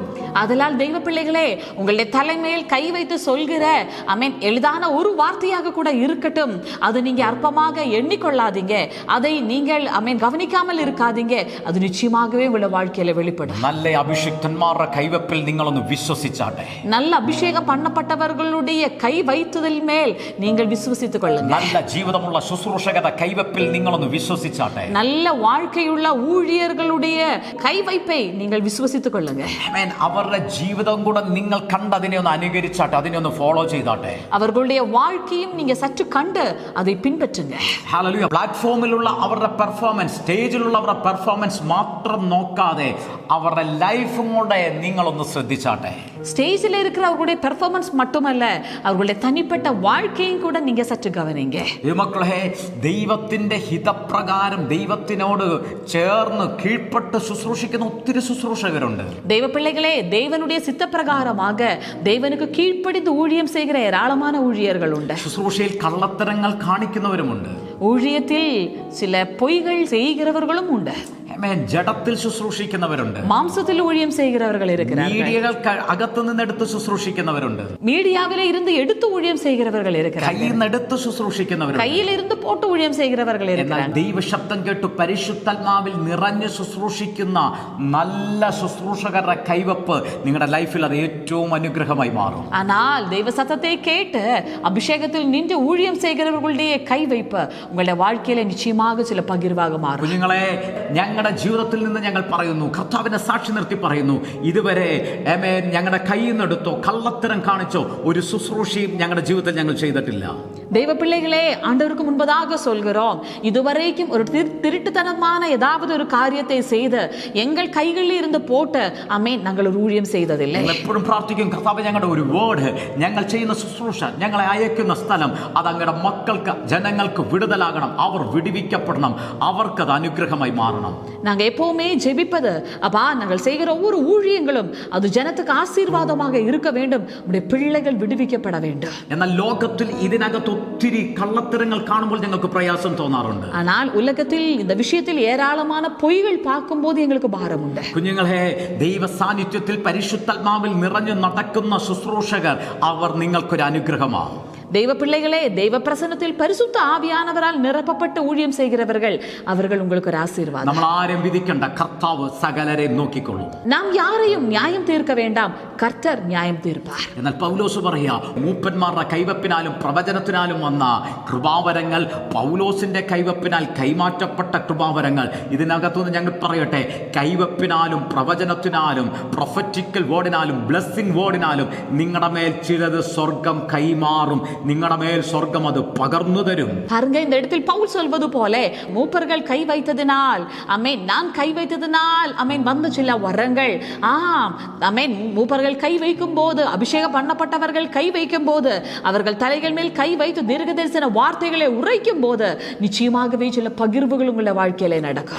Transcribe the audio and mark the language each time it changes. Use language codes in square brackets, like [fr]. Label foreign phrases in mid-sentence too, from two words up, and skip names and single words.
[ta] அதனால் தெய்வ பிள்ளைகளே, உங்களுடைய தலைமையில் கை வைத்து சொல்கிற ஆமென் எளிதான ஒரு வார்த்தையாக கூட இருக்கட்டும், அது நீங்க அற்பமாக எண்ணிக்கொள்ளாதீங்க, அதை நீங்கள் ஆமென் கவனிக்காமல் இருக்காதீங்க. அது நிச்சயமாகவே உங்களுடைய வாழ்க்கையில வெளிப்படும். [ml] നല്ല അഭിഷിക്തന്മാരുടെ കൈവപ്പിൽ നിങ്ങളൊന്ന് വിശ്വസിച്ചാട്ടെ. [ta] நல்ல அபிஷேகம் பண்ணப்பட்டவர்களுடைய கை வைத்ததில் மேல் நீங்கள் விசுவசித்துக் கொள்ளுங்க. [ml] നല്ല ജീവിതമുള്ള ശുശ്രൂഷകരുടെ കൈവപ്പിൽ നിങ്ങളൊന്ന് വിശ്വസിച്ചാട്ടെ. [ta] நல்ல வாழ்க்கையுள்ள ஊழியர்களுடைய கை வைப்பை நீங்கள் விசுவசித்துக் கொள்ளுங்க. [ml] ആമേൻ. അവരുടെ ജീവിതം കൂടെ നിങ്ങൾ കണ്ടതിനെ ഒന്ന് അനുകരിച്ചാട്ടെ, അതിനെ ഒന്ന് ഫോളോ ചെയ്താട്ടെ. [ta] அவர்களுடைய வாழ்க்கையும் நீங்க சற்று கண்டு அதை பின்பற்றுங்க. [ml] ഹല്ലേലൂയ. പ്ലാറ്റ്ഫോമിലുള്ള അവരുടെ പെർഫോമൻസ്, സ്റ്റേജിലുള്ള അവരുടെ പെർഫോമൻസ് മാത്രം നോക്കാതെ അവരുടെ ലൈഫും കൂടെ നിങ്ങളൊന്ന് ശ്രദ്ധിച്ചാട്ടെ. [ta] ஸ்டேஜில் இருக்கிற அவர்களுடைய பெர்ஃபார்மன்ஸ் மட்டுமல்ல, அவர்களுடைய தனிப்பட்ட வாழ்க்கையும் கூட நீங்க சற்று கவனிங்க. [ml] മക്കളെ, ദൈവത്തിന്റെ ഹിതപ്രകാരം ദൈവത്തിനോട് ചേർന്ന് കീഴ്പ്പെട്ട് ശുശ്രൂഷിക്കുന്ന ഒത്തിരി ശുശ്രൂഷകരുണ്ട്. [ta] தெய்வ பிள்ளைகளே, தேவனுடைய சித்த பிரகாரமாக தேவனுக்கு கீழ்ப்படிந்து ஊழியம் செய்கிற ஏராளமான ஊழியர்கள் உண்டு. [ml] ശുശ്രൂഷയിൽ കള്ളത്തരങ്ങൾ കാണിക്കുന്നവരുമുണ്ട്. [ta] ஊழியத்தில் சில பொய்கள் செய்கிறவர்களும் உண்டு. [ml] ജഡത്തിൽ ശുശ്രൂഷിക്കുന്നവരുണ്ട്. [ta] மாம்சத்தில் ஊழியம் செய்கிறவர்கள் இருக்கிறார்கள். [ml] മീഡിയകൾക്ക് അകത്തു നിന്ന് എടുത്ത് ശുശ്രൂഷിക്കുന്നവരുണ്ട്. [ta] மீடியாவிலே இருந்து எடுத்து ஊழியம் செய்கிறவர்கள் இருக்கிறார்கள். [ml] കയ്യിൽ നിന്ന് എടുത്ത് ശുശ്രൂഷിക്കുന്നവരുണ്ട്. [ta] கையில் இருந்து போட்டு ஊழியம் செய்கிறவர்கள் இருக்கிறார்கள். [ml] ദൈവശബ്ദം കേട്ട് പരിശുദ്ധാത്മാവിൽ നിറഞ്ഞ് ശുശ്രൂഷിക്കുന്ന നല്ല ശുശ്രൂഷകരുടെ കൈവപ്പ് നിങ്ങളുടെ ലൈഫിൽ അത് ഏറ്റവും അനുഗ്രഹമായി മാറും. [ta] ஆனால் தெய்வ சத்தத்தை கேட்டு அபிஷேகத்தில் நின்று ஊழியம் செய்கிறவர்களுடைய கை வைப்பு உங்களுடைய வாழ்க்கையில நிச்சயமாக சில பகிர்வாக மாறும். [ml] കുഞ്ഞുങ്ങളെ, ഞങ്ങളുടെ ജീവിതത്തിൽ നിന്ന് ഞങ്ങൾ പറയുന്നു, കർത്താവിനെ സാക്ഷി നിർത്തി പറയുന്നു, ഇതുവരെ ഞങ്ങളുടെ കയ്യിൽ നിന്ന് എടുത്തോ കള്ളത്തരം കാണിച്ചോ ഒരു ശുശ്രൂഷയും ഞങ്ങളുടെ ജീവിതത്തിൽ ഞങ്ങൾ ചെയ്തിട്ടില്ല. [ta] தெய்வ பிள்ளைகளே, ஆண்டவருக்கு முன்பதாக சொல்கிறோம், இதுவரைக்கும் ஒரு திருட்டுத்தனமான ஏதாவது ஒரு காரியத்தை செய்து எங்கள் கைகளில் இருந்து போட்டு ஆமென் நாங்கள் ஒரு ஊழியம் செய்ததில்லை. [ml] എപ്പോഴും പ്രാർത്ഥിക്കും, കർത്താവേ, ഞങ്ങളുടെ ഒരു വേർഡ്, ഞങ്ങൾ ചെയ്യുന്ന ശുശ്രൂഷ, ഞങ്ങളെ അയക്കുന്ന സ്ഥലം, അത് അങ്ങയുടെ മക്കൾക്ക്, ജനങ്ങൾക്ക് വിടുതലാകണം, അവർ വിടുവിക്കപ്പെടണം, അവർക്കത് അനുഗ്രഹമായി മാറണം. [ta] நாங்க எப்பவுமே ஜெபிப்பது, அப்பா நாங்கள் செய்கிற ஒவ்வொரு ஊழியங்களும் அது ஜனத்துக்கு ஆசீர்வாதமாக இருக்க வேண்டும், உடைய பிள்ளைகள் விடுவிக்கப்பட வேண்டும். [ml] എന്നാൽ ലോകത്തിൽ ഇതിനകത്ത് ഒത്തിരി കള്ളത്തരങ്ങൾ കാണുമ്പോൾ ഞങ്ങൾക്ക് പ്രയാസം തോന്നാറുണ്ട്. [ta] ஆனால் உலகத்தில் இந்த விஷயத்தில் ஏராளமான பொய்கள் பார்க்கும்போது எங்களுக்கு பாரம் உண்டு. [ml] കുഞ്ഞുങ്ങളെ, ദൈവ സാന്നിധ്യത്തിൽ പരിശുദ്ധാത്മാവിൽ നിറഞ്ഞു നടക്കുന്ന ശുശ്രൂഷകർ, അവർ നിങ്ങൾക്കൊരു അനുഗ്രഹമാണ്. [ta] தெய்வ பிள்ளைகளே, தெய்வ பிரசன்னத்தில் பரிசுத்த ஆவியானவரால் நிரப்பப்பட்டு ஊழியம் செய்கிறவர்கள், அவர்கள் உங்களுக்கு ஒரு ஆசீர்வாதம். [ml] നമ്മൾ ആരും വിധിക്കണ്ട, കർത്താവ് സകലരെയും നോക്കിക്കൊള്ളും. [ta] நாம் யாரையும் நியாயம் தீர்க்க வேண்டாம், கர்த்தர் நியாயம் தீர்ப்பார். [ml] എന്നാൽ പൗലോസ് പറയാ, മൂപ്പന്മാരുടെ കൈവപ്പിനാലും പ്രവചനത്തിനാലും വന്ന കൃപാവരങ്ങൾ, പൗലോസിന്റെ കൈവപ്പിനാൽ കൈമാറ്റപ്പെട്ട കൃപാവരങ്ങൾ, ഇതിനകത്തുനിന്ന് ഞങ്ങൾ പറയട്ടെ, കൈവപ്പിനാലും പ്രവചനത്തിനാലും പ്രൊഫറ്റിക്കൽ വേർഡിനാലും ബ്ലെസ്സിംഗ് വേർഡിനാലും നിങ്ങളുടെ മേൽ ചിലത് സ്വർഗം കൈമാറും. നിങ്ങളുടെ മേൽ സ്വർഗം അത് പകർന്നു തരും. [ta] பாருங்க, இந்த இடத்தில் பவுல் சொல்வது போல, மூப்பர்கள் கை வைத்ததினால் ஆமென், நான் கை வைத்ததினால் ஆமென் வந்த சில வரங்கள், ஆமென், மூப்பர்கள் கை வைக்கும் போது, அபிஷேகம் பண்ணப்பட்டவர்கள் கை வைக்கும் போது, அவர்கள் தலைகள் மேல் கை வைத்து தீர்க்கதரிசன வார்த்தைகளை உரைக்கும் போது நிச்சயமாகவே சில பகிர்வுகள் உங்களுடைய வாழ்க்கையில நடக்கும்.